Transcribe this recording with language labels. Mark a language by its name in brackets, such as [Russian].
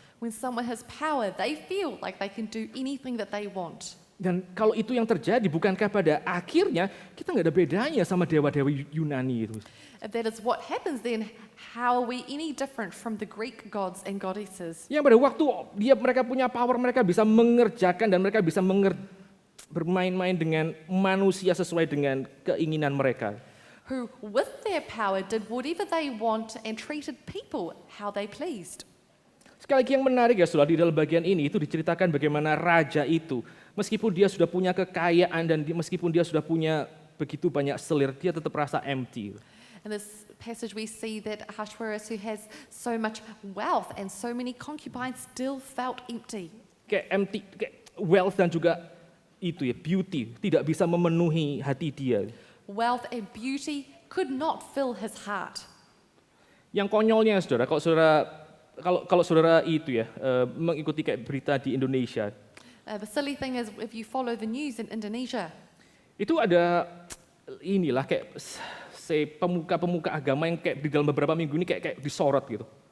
[English] When someone has power, they feel like they can do anything that they want. [Indonesian] Dan kalau itu yang terjadi, bukankah pada akhirnya kita nggak ada bedanya sama dewa-dewa Yunani itu? [English] If that is what happens, then how are we any different from the Greek gods and goddesses? [Indonesian] Yang pada waktu mereka punya power, mereka bisa mengerjakan dan mereka bisa bermain-main dengan manusia sesuai dengan keinginan mereka. [English] Who, with their power, did whatever they want and treated people how they pleased. [Indonesian] Sekali lagi yang menarik ya saudara, di dalam bagian ini itu diceritakan bagaimana raja itu, meskipun dia sudah punya kekayaan dan meskipun dia sudah punya begitu banyak selir, dia tetap rasa empty. [English] In this passage we see that Ahasuerus, who has so much wealth and so many concubines, still felt empty. [Indonesian] Kayak empty, kayak wealth dan juga itu ya, beauty, tidak bisa memenuhi hati dia. [English] Wealth and beauty could not fill his heart. [Indonesian] Yang konyolnya saudara, kalau saudara itu ya mengikuti kayak berita di Indonesia, [English] The silly thing is, if you follow the news in Indonesia, [Indonesian] itu ada inilah kayak pemuka-pemuka agama yang kayak di dalam beberapa minggu ini kayak disorot gitu.